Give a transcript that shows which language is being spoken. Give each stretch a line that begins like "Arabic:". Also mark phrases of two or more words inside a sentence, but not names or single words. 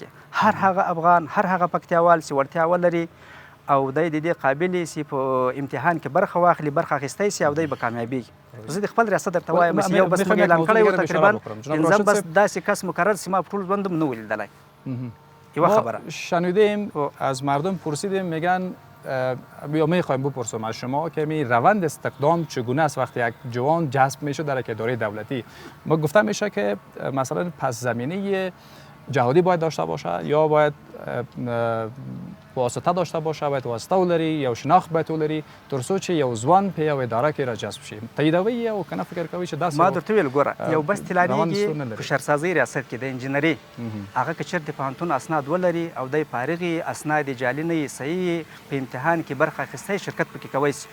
Pashto: هر هغه افغان، هر هغه پکتیاوال چې وړتیا ولري او دی د دې قابل سي په امتحان کې برخه واخلي، برخه اخیستی سي او دی به کامیابیږي. زه د خپل ریاست درته وایم چې یو بس موږ اعلان کړی و تقریبا پنځم بس داسې کس مقرر سي ما په ټول ژوندم نه و لیدلی. یوه خبره
Persian: شنیدیم از مردم پرسیدیم میگن یا میخوایم بپرسم از شما که می روند استخدام چگونه است وقتی یک جوان جذب میشه در یک اداره دولتی؟ ما گفته میشه که مثلا پس زمینه جهادی باید داشته باشه یا باید واسطه داشته باشه،
Pashto: باید واسطه ولري یا شناخت باید ولري تر څو چې یو ځوان په یو اداره کې را جذب شي. تاییدوي او کنه فکر کوي چې داسې ما درته ویل ګوره یو بس تلانیږي په شهرسازۍ ریاست کې د انجینري هغه که چېرته پوهنتون اسناد ولري او دی فارغي اسناد جعلي نه یې صحیح په امتحان کې برخه اخیستی شرکت پکې کوی شي.